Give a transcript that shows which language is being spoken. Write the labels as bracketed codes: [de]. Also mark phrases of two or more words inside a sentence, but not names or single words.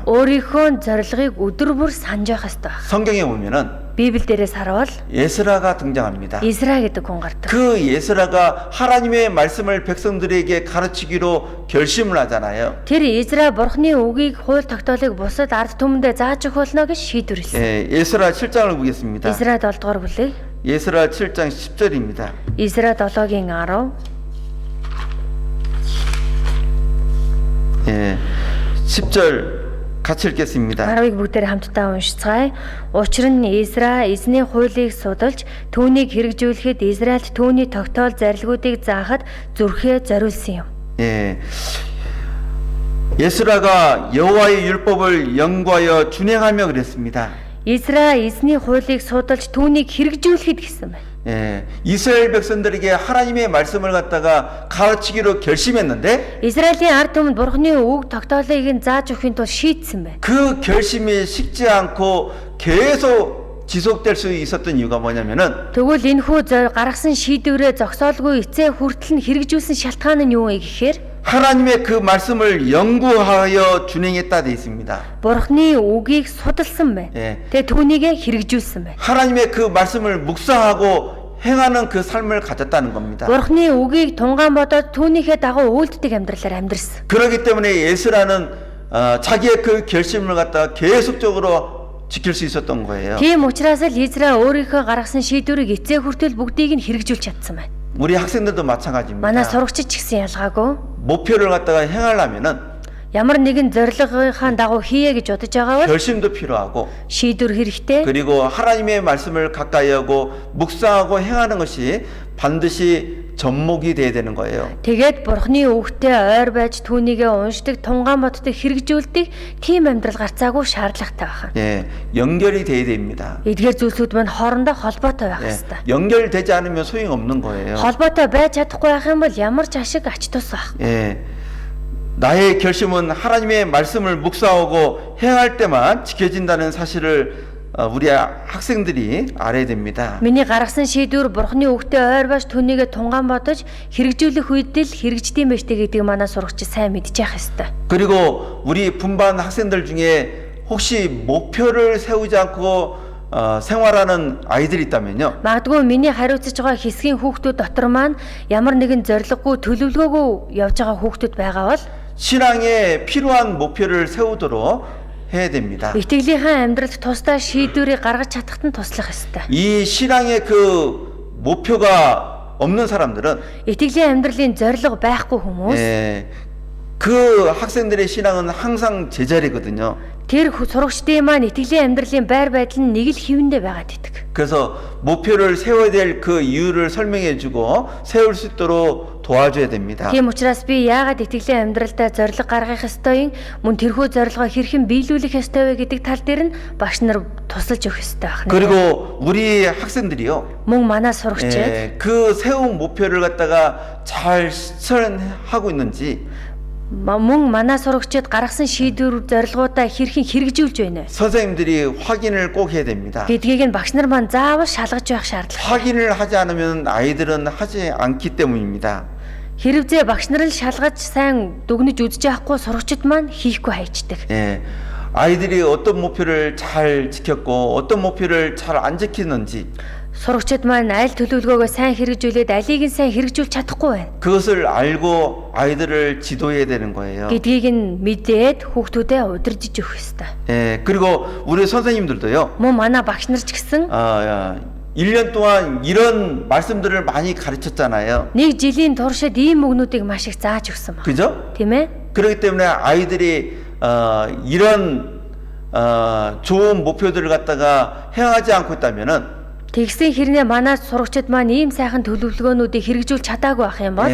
[mn] өөрийнхөө зорилгыг өдөр бүр санаж явах ёстой. [ko] 성경에 보면은 [mn] Библиэлдээс харуул [ko] 예스라가 등장합니다. [mn] Изра гэдэг хүн гардаг. [ko] 그 예스라가 하나님의 말씀을 백성들에게 가르치기로 결심을 하잖아요. [mn] Тэр Изра Бурхны үгийг хууль тогтоолыг бусад ард түмэндээ зааж өгөх болно гэж шийдвэрлэсэн. [ko] 예스라 7장을 보겠습니다. [mn] Изра 7 дугаар бүлэг. [ko] 예스라 7장 10절입니다. [mn] Изра 7-гийн 10. [ko] 10절 같이 읽겠습니다. [mn] 10-ыг бүгдээр хамтдаа уншицгаая. Учир нь Изра эзний хуулийг судалж түүнийг хэрэгжүүлэхэд Израильд түүний тогтоол зарилгуудыг заахад зүрхээ зориулсан юм. [ko] 예스라가 여호와의 율법을 연구하여 준행하며 그랬습니다. [mn] Изра эзний хуулийг судалж түүнийг хэрэгжүүлэхэд гэсэн байна. [ko] 예, 이스라엘 백성들에게 하나님의 말씀을 갖다가 가르치기로 결심했는데 [mn] Израилийн ард түмэнд Бурхны үг тогтоолыг нь зааж өгөхийн тулд шийдсэн байна. [ko] 그 결심이 식지 않고 계속 지속될 수 있었던 이유가 뭐냐면은 [mn] Тэгвэл энэхүү гаргасан шийдвэрээ зогсоолгүй эцээ хүртэл нь хэрэгжүүлсэн шалтгаан нь юу вэ гэхээр [ko] 하나님의 그 말씀을 연구하여 준행했다 돼 있습니다. [mn] Бурхны үгийг судалсан байна. [ko] 예. [mn] Тэгээ түүнийгээ хэрэгжүүлсэн байна. [ko] 하나님의 그 말씀을 묵상하고 행하는 그 삶을 가졌다는 겁니다. [mn] Бурхны үгийг тунгаан бодоод түүнийхээ дагуу үйлддэг амьдралаар амьдрсан. [ko] 그렇기 때문에 에스라는 자기의 그 결심을 갖다가 계속적으로 지킬 수 있었던 거예요. [mn] Тийм учраас л Израиль өөрийнхөө гаргасан шийдвэрийг эцээ хүртэл бүгдийг нь хэрэгжүүлж чадсан байна. [ko] 우리 학생들도 [mn] Манай [ko] 마찬가지입니다. [mn] сурагчид ч гэсэн ялгаагүй. [ko] 목표를 갖다가 행하려면은 [mn] Ямар нэгэн зорилгынхаа дагуу хийе гэж бодож байгаа бол [ko] 결심도 필요하고 [mn] шийдвэр хэрэгтэй. [ko] 그리고 하나님의 말씀을 가까이 하고 묵상하고 행하는 것이 반드시 접목이 돼야 되는 거예요. [mn] Тэгээд Бурхны үгтэй ойр байж түүнийгээ уншдаг, тунгаан боддог, хэрэгжүүлдэг тийм амьдрал гарцаагүй шаардлагатай байна. [ko] 예, 연결이 돼야 됩니다. [mn] Эдгээр зүйлсүүд маань хоорондоо холбоотой байх [ko] 예, [mn] ёстой. [ko] 연결되지 않으면 소용없는 거예요. [mn] холбоотой байж чадахгүй байх юм бол ямар ч ашиг ач тус байх. [ko] 예, 나의 결심은 하나님의 말씀을 묵상하고 행할 때만 지켜진다는 사실을 우리 학생들이 알아야 됩니다. [mn] Миний гаргасан шийдвэр Бурхны үгтэй ойр байж түүнийгээ тунгаан бодож хэрэгжүүлэх үед л хэрэгждэм байж тээ гэдэг манай сурагчид сайн мэдчих ёстой. [ko] 그리고 우리 분반 학생들 중에 혹시 목표를 세우지 않고 생활하는 아이들이 있다면요. [mn] Магадгүй миний хариуцж байгаа хэсгийн хүүхдүүд дотор маань ямар нэгэн зориггүй төлөвлөгөөгүй явж байгаа хүүхдүүд байгаа бол [ko] 신앙에 필요한 목표를 세우도록 해야 됩니다. [mn] итгэлийнхаа амьдралд тусдаа шийдвэрийг гаргаж чадахад нь туслах ёстой. [ko] 이 신앙의 그 목표가 없는 사람들은 [mn] Итгэлийн амьдралын зориг байхгүй хүмүүс [ko] 예, 그 학생들의 신앙은 항상 제자리거든요. [mn] тэр сурагчдын маань итгэлийн амьдралын байр байдал нь нэг л хэвэндээ байгаад идэг. [ko] 그래서 목표를 세워야 될 그 이유를 설명해주고 세울 수 있도록 도와줘야 됩니다. [mn] Тийм учраас би яагаад итгэлийн амьдралдаа зориг гаргах ёстой юм, мөн тэрхүү зорилгоо хэрхэн биелүүлэх ёстой вэ гэдэг тал дээр нь багш нар тусалж өгөх ёстой байна. [ko] 그리고 우리 학생들이요. [mn] Мөн манай сурагчид [ko] 예, 그 세운 목표를 갖다가 잘 실천하고 있는지 [mn] мөн манай сурагчид гаргасан шийдвэр зорилгоудаа хэрхэн хэрэгжүүлж байна вэ [ko] 선생님들이 확인을 꼭 해야 됩니다. [mn] гэдгийг нь багш нар маань заавал шалгаж байх шаардлага. [ko] 확인을 하지 않으면 아이들은 하지 않기 때문입니다. [mn] Хэрвээ багш нар л шалгаж сайн дүгнэж үзэж авахгүй сурагчид маань хийхгүй хайчдаг. [ko] 예, 아이들이 어떤 목표를 잘 지켰고 어떤 목표를 잘 안 지키는지 [mn] Сурагчид маань аль төлөвлөгөөгөө сайн хэрэгжүүлээд алийг нь сайн хэрэгжүүлж чадахгүй байна [ko] 그것을 알고 아이들을 지도해야 되는 거예요. [mn] гэдгийг нь мэдээд хүүхдүүдэд удирдах өгөх ёстой. [ko] 예, 그리고 우리 선생님들도요. [mn] Мөн манай багш нар ч гэсэн [ko] 1년 동안 이런 말씀들을 많이 가르쳤잖아요. [mn] нэг жилийн туршид ийм үгнүүдийг маш их зааж өгсөн ба. [ko] 그죠? [mn] Тийм ээ? [ko] 그렇기 때문에 아이들이 이런 좋은 목표들을 갖다가 행하지 않고 있다면은 [mn] Тэгсэн хэрнээ манай сурагчид маань ийм сайхан төлөвлөгөөнүүдийг хэрэгжүүлж чадаагүй байх юм бол